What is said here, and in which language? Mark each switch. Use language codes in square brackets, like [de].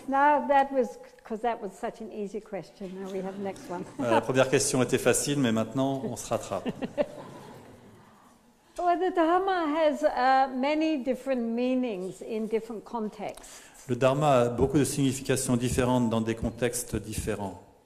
[en] Now that was, because that was such an easy question. Now we have the next one. [fr] La première question était facile, mais maintenant on se rattrape. [en] Well, the Dharma has many different meanings in different contexts. [fr] Le Dharma a beaucoup de significations différentes dans des contextes différents.